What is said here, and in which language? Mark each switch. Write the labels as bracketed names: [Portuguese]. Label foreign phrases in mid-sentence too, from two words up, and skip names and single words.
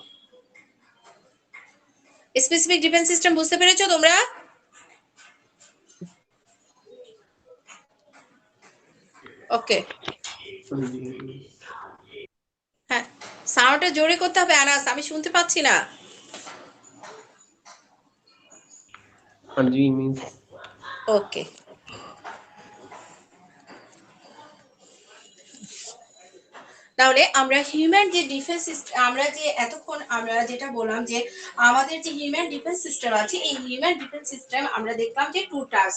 [English] specific defense system [Bangla] বুঝতে পেরেছো তোমরা? ওকে, হ্যাঁ সাউন্ডটা জোরে করতে হবে আনাস, আমি শুনতে পাচ্ছি না। [Hindi] हाँ जी मीन्स [Bangla] ওকে, তাহলে আমরা হিউম্যান যে [English] defense system [Bangla] আমরা যে এতক্ষণ আমরা যেটা বললাম যে আমাদের যে [English] human defense system [Bangla] আছে এই [English] human defense system [Bangla] আমরা দেখলাম যে [English] two types.